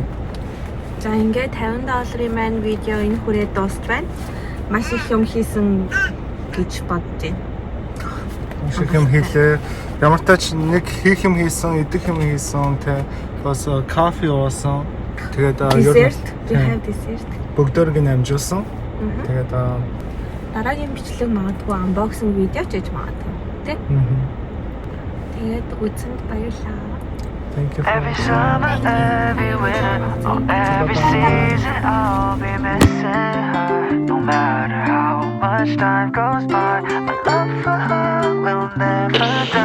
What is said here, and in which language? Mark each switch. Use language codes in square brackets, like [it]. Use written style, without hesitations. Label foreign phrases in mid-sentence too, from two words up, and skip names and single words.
[mn] За ингээд $50 маань видео энэ хүрээд дуусч байна. Маш их юм хийсэн гэж бодож байна. Шиг юм хийлээ. Ямар ч нэг хийх юм хийсэн, идэх юм хийсэн, тэ бас кофе уусан. Тэгээд [en] Dessert, we have dessert. [mn] бүгдөрг нь амжуулсан. Тэгээд Дараагийн бичлэг магадгүй unboxing видео ч хийж магадгүй. Тэ? Тэгээд үзсэнд баярлалаа. [en] Thank you. Every summer, every winter, or every season, I'll be missing her. No matter how much time goes by, my love for her will never die.